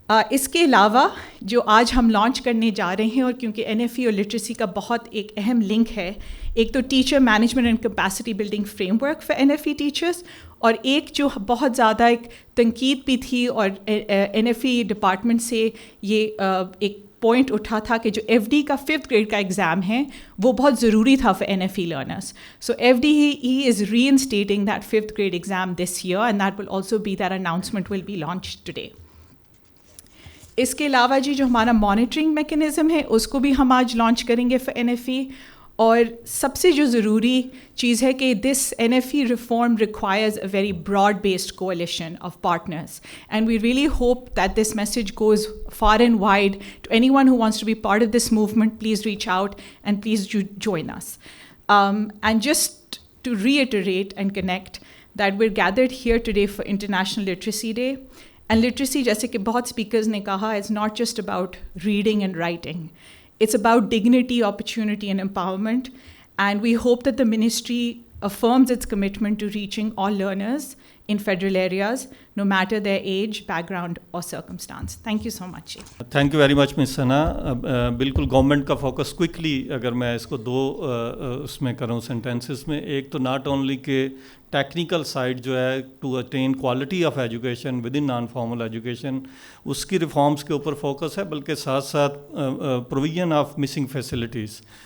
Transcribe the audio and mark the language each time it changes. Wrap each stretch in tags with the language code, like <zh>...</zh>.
<ur>اس کے علاوہ جو آج ہم لانچ کرنے جا رہے ہیں, اور کیونکہ NFE اور لٹریسی کا بہت ایک اہم لنک ہے, ایک تو teacher management and capacity building frame work for NFE teachers, اور ایک جو بہت زیادہ ایک تنقید بھی تھی اور NFE ڈپارٹمنٹ سے یہ ایک پوائنٹ اٹھا تھا کہ جو FD کا 5th grade کا ایگزام ہے وہ بہت ضروری تھا for NFE learners.</ur> <en>So FDE is reinstating that 5th grade exam this year, and that will also be, that announcement will be launched today.</en> <ur>اس کے علاوہ جو ہمارا مانیٹرنگ میکنزم ہے اس کو بھی ہم آج لانچ کریں گے فار NFE. اور سب سے جو ضروری چیز ہے کہ</ur> <en>This NFE reform requires a very broad based coalition of partners, and we really hope that this message goes far and wide to anyone who wants to be part of this movement. Please reach out and please join us. And just to reiterate and connect that we are gathered here today for international literacy day. And literacy,</en> <ur>جیسے کہ بہت speakers نے کہا,</ur> <en>Is not just about reading and writing. It's about dignity, opportunity and empowerment, and we hope that the ministry affirms its commitment to reaching all learners in federal areas, no matter their age, background or circumstance. Thank you so much. Thank you very much, Ms. Sana.</en> <ur>بالکل government کا focus quickly اگر میں اس کو 2 اس میں کروں sentences میں, ایک تو ناٹ اونلی کہ ٹیکنیکل سائڈ جو ہے</ur> <en>to attain quality of education within non formal education,</en> <ur>اس کی ریفارمس کے اوپر فوکس ہے, بلکہ ساتھ ساتھ پروویژن آف مسنگ فیسلٹیز.</ur>